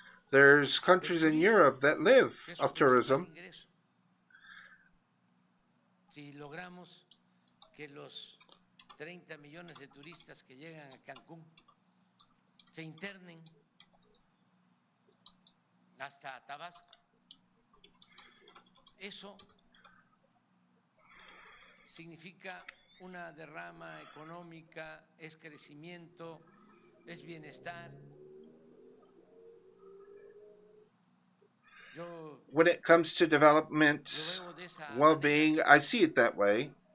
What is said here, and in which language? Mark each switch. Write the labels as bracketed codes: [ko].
[en] There's countries in Europe that live of tourism. [es] Si logramos que los 30 millones de turistas que llegan a Cancún se internen hasta Tabasco, eso significa una derrama económica, es crecimiento, es bienestar. [en] When it comes to development, well-being, I see it that way.